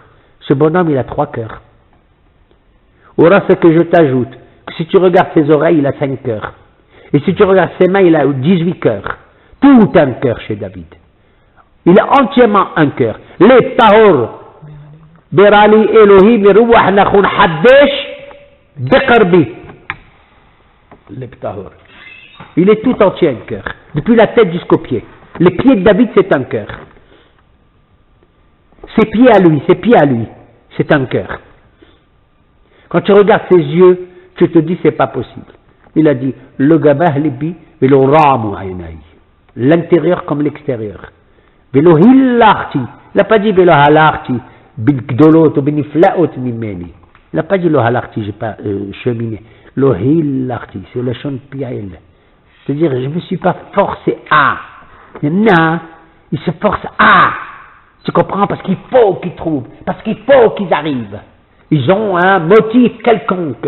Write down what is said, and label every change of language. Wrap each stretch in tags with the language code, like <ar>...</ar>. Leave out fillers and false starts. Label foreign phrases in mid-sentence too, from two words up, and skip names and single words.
<fr>Ce bonhomme, il a 3 cœurs. Aura ce que je t'ajoute, que si tu regardes ses oreilles, il a 5 cœurs. Et si tu regardes ses mains, il a 18 cœurs. Tout un cœur chez David. Il a entièrement un cœur.</fr> <he>לב טהור ברא לי אלהים, ורוח נכון חדש בקרבי. לב טהור.</he> <fr>Il est tout entier un cœur. Depuis la tête jusqu'aux pieds. Les pieds de David, c'est un cœur. Ses pieds à lui, c'est un cœur. Quand tu regardes ses yeux, tu te dis, c'est pas possible. Il a dit</fr> <he>לא גבה לבי ולא רמו עיני.</he> <fr>L'intérieur comme l'extérieur.</fr> <he>ולא הילכתי.</he> <fr>Il n'a pas dit</fr> <he>ולא הלכתי. בגדולות ובנפלאות ממני.</he> <fr>Il n'a pas dit</fr> <he>לא הלכתי,</he> <fr>j'ai pas cheminé.</fr> <he>לא הילכתי,</he> <fr>c'est le chant piaïl. C'est-à-dire, je ne me suis pas forcé à. Il y en a, ils se forcent à. Tu comprends? Parce qu'il faut qu'ils trouvent. Parce qu'il faut qu'ils arrivent. Ils ont un motif quelconque.</fr>